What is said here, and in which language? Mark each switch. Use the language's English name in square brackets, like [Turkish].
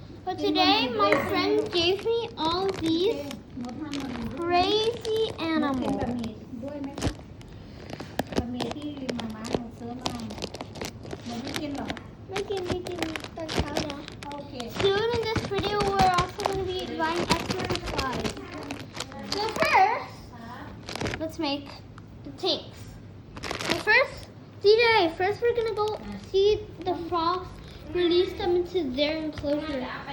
[English] But today, my friend gave me all these crazy [Thai] กิน [English] animals. [Thai] บะหมี่ด้วยไหมคะบะหมี่ที่มาม่าหนูซื้อมาหนูไม่กินหรอ ไม่กินตอนเช้านะ โอเค [English] Soon in this video, we're also going to be buying exercise. So first, let's make the tanks. So first, DJ, first we're going to go see the frogs, release them into their enclosure.